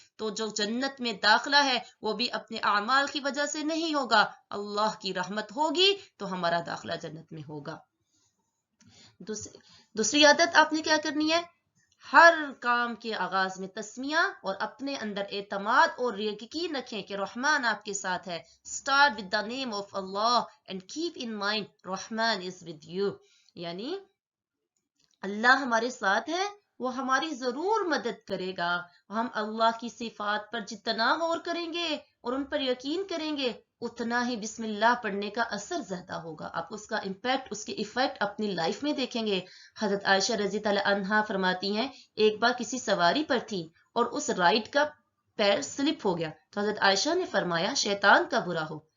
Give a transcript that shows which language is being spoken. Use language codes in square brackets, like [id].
[ur] تو جو جنت میں داخلہ ہے وہ بھی اپنے اعمال کی وجہ سے نہیں ہوگا، اللہ کی رحمت ہوگی تو ہمارا داخلہ جنت میں ہوگا. دوسری عادت آپ نے کیا کرنی ہے؟ ہر کام کے آغاز میں تسمیہ اور اپنے اندر اعتماد اور یقین رکھیں کہ رحمان آپ کے ساتھ ہے. [en] Start with the name of Allah and keep in mind Rahman is with you. یعنی [ur] اللہ ہمارے ساتھ ہے، وہ ہماری ضرور مدد کرے گا. ہم اللہ کی صفات پر جتنا غور کریں گے اور ان پر یقین کریں گے اتنا ہی بسم اللہ پڑھنے کا اثر زیادہ ہوگا. آپ اس کا امپیکٹ، اس کے ایفیکٹ اپنی لائف میں دیکھیں گے. حضرت عائشہ رضی اللہ عنہا فرماتی ہیں ایک بار کسی سواری پر تھی اور اس رائڈ کا پیر سلپ ہو گیا تو حضرت عائشہ نے فرمایا شیطان کا برا ہو.